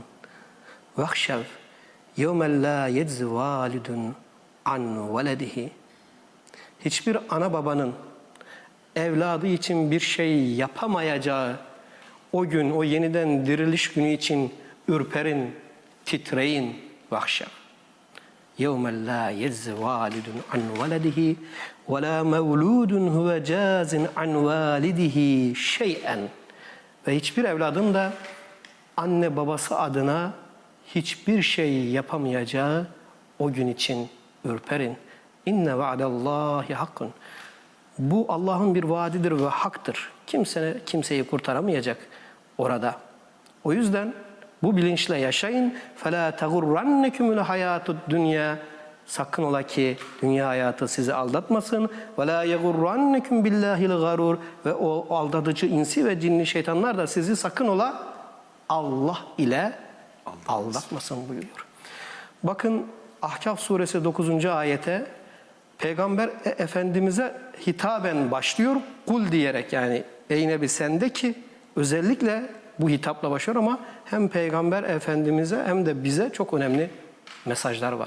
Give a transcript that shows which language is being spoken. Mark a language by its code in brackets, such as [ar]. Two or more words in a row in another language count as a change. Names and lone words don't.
[ar] واخشوا يوما لا يجزي والد عن ولده. [tr] Hiçbir ana babanın evladı için bir şey yapamayacağı o gün, o yeniden diriliş günü için ürperin, titreyin, vahşev. [ar] يَوْمَ لَا يَجْزِ وَالِدٌ عَنْ وَلَدِهِ وَلَا مَوْلُودٌ هُوَ جَازٍ عَنْ وَالِدِهِ شَيْئًا. [tr] Ve hiçbir evladın da anne babası adına hiçbir şey yapamayacağı o gün için ürperin. [ar] إن وعد الله حق. [tr] Bu Allah'ın bir vaadidir ve haktır. Kimseyi kurtaramayacak orada. O yüzden bu bilinçle yaşayın. [ar] فَلَا تَغُرَّنَّكُمُ الْحَيَاتُ الدُّنْيَا. [tr] Sakın ola ki dünya hayatı sizi aldatmasın. [ar] وَلَا يَغُرَّنَّكُمْ بِاللّٰهِ الْغَرُورِ. [tr] Ve o aldatıcı insi ve cinli şeytanlar da sizi sakın ola Allah ile aldatmasın buyuruyor. Bakın Ahkaf suresi 9. ayete Peygamber Efendimiz'e hitaben başlıyor. Kul diyerek, yani ey Nebi sende ki özellikle bu hitapla başlıyor ama hem Peygamber Efendimiz'e hem de bize çok önemli mesajlar var.